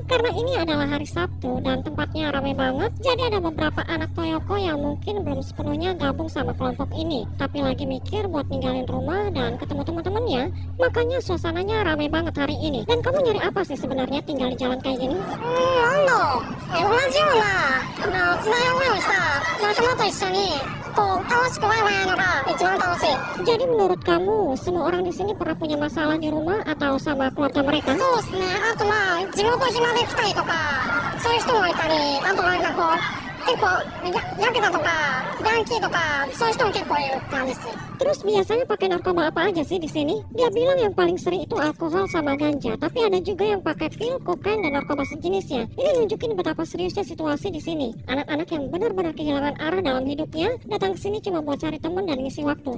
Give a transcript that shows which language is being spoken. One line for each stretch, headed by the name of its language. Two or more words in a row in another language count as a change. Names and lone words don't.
Indonesian: Karena ini adalah hari Sabtu dan tempatnya ramai banget, jadi ada beberapa anak Toyoko yang mungkin belum sepenuhnya gabung sama kelompok ini, tapi lagi mikir buat ninggalin rumah dan ketemu teman-temannya. Makanya suasananya ramai banget hari ini. Dan kamu nyari apa sih sebenarnya tinggal di jalan kayak gini?
Japanese: 同じような津田ようにした仲間と一緒にこう楽しくワイワイやるのが一番楽しい。
Indonesian: Jadi menurut kamu, semua orang di sini pernah punya masalah di rumah atau sama keluarga mereka?
Japanese: そうですね。あとまあ地元暇で来たりとかそういう人もいたり、あとなんかこう結構ヤクザとかヤンキーとかそういう人も結構いる感じです。
Indonesian: Terus biasanya pakai narkoba apa aja sih di sini? Dia bilang yang paling sering itu alkohol sama ganja, tapi ada juga yang pakai pil, kokain, dan narkoba sejenisnya. Ini nunjukin betapa seriusnya situasi di sini. Anak-anak yang benar-benar kehilangan arah dalam hidupnya datang ke sini cuma buat cari teman dan ngisi waktu.